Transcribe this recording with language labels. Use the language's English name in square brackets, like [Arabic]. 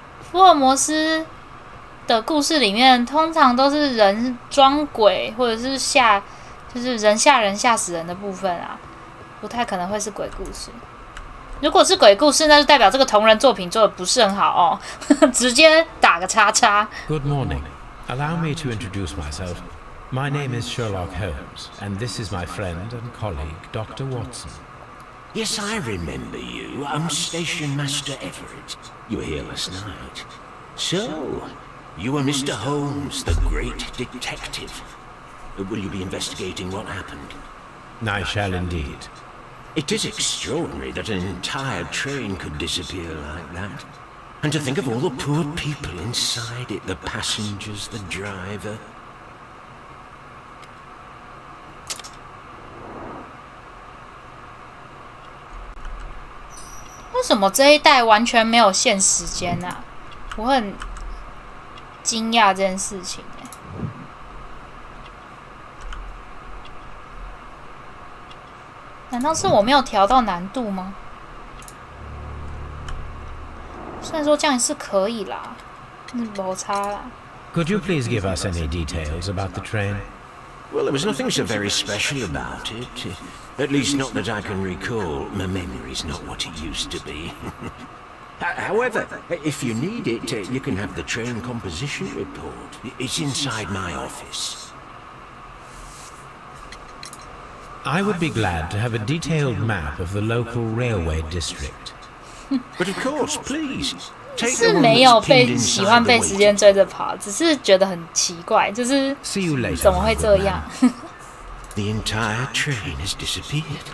[Chinese] 福尔摩斯的故事里面，通常都是人装鬼，或者是就是人吓人、吓死人的部分啊，不太可能会是鬼故事。如果是鬼故事，那就代表这个同人作品做的不是很好哦，直接打个叉叉。 [English] Good morning. Allow me to introduce myself. My name is Sherlock Holmes, and this is my friend and colleague, Dr. Watson. Yes, I remember you. I'm Station Master Everett. You were here last night. So, you are Mr. Holmes, the great detective. Will you be investigating what happened? I shall indeed. It is extraordinary that an entire train could disappear like that. And to think of all the poor people inside it, the passengers, the driver. [Chinese] 为什么这一代完全没有限时间啊？我很惊讶这件事情欸。难道是我没有调到难度吗？虽然说这样是可以啦，没差啦。 [English] Could you please give us any details about the train? Well, there was nothing so very special about it. At least not that I can recall. My memory's not what it used to be. However, if you need it, you can have the train composition report. It's inside my office. I would be glad to have a detailed map of the local railway district. But of course, please. [Chinese] 是没有被喜欢被时间追着跑，只是觉得很奇怪，就是怎么会这样？ [English] The entire train has disappeared.